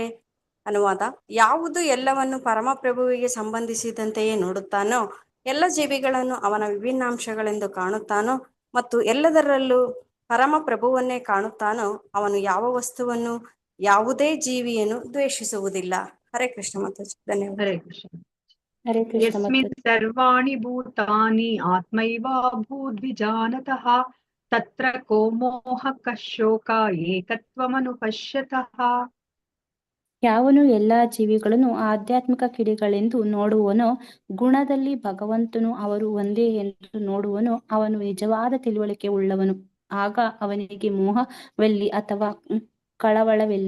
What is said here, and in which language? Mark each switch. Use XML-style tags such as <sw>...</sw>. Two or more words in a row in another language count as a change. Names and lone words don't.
<kn>ಅನುವಾದ: ಯಾವುದು ಎಲ್ಲವನ್ನು ಪರಮಪ್ರಭುವಿಗೆ ಸಂಬಂಧಿಸಿದಂತೆಯೇ ನೋಡುತ್ತಾನೋ, ಎಲ್ಲ ಜೀವಿಗಳನ್ನು ಅವನ ವಿಭಿನ್ನಾಂಶಗಳೆಂದು ಕಾಣುತ್ತಾನೋ ಮತ್ತು ಎಲ್ಲದರಲ್ಲೂ ಪರಮಪ್ರಭುವನ್ನೇ ಕಾಣುತ್ತಾನೋ, ಅವನು ಯಾವ ವಸ್ತುವನ್ನು ಯಾವುದೇ ಜೀವಿಯನ್ನು ದ್ವೇಷಿಸುವುದಿಲ್ಲ. ಹರೇ ಕೃಷ್ಣ ಮಾತಾಜಿ. ಧನ್ಯವಾದ. ಹರೇ ಕೃಷ್ಣ. ಹರೇ ಕೃಷ್ಣ</kn> <sa>ಯಸ್ಮಿನ್ ಸರ್ವಾಣಿ ಭೂತಾನಿ ಆತ್ಮೈವಾಭೂದ್ವಿಜಾನತಃ ತತ್ರ ಕೋ ಮೋಹಃ ಶೋಕ ಏಕತ್ವಮನುಪಶ್ಯತಃ.</sa> <kn>ಯಾವನು ಎಲ್ಲಾ ಜೀವಿಗಳನ್ನು ಆಧ್ಯಾತ್ಮಿಕ ಕಿಡಿಗಳೆಂದು ನೋಡುವನೋ, ಗುಣದಲ್ಲಿ ಭಗವಂತನು ಅವರು ಒಂದೇ ಎಂದು ನೋಡುವನೋ, ಅವನು ನಿಜವಾದ ತಿಳುವಳಿಕೆ ಉಳ್ಳವನು. ಆಗ ಅವನಿಗೆ ಮೋಹವೆಲ್ಲಿ ಅಥವಾ ಕಳವಳವೆಲ್ಲಿ.</kn>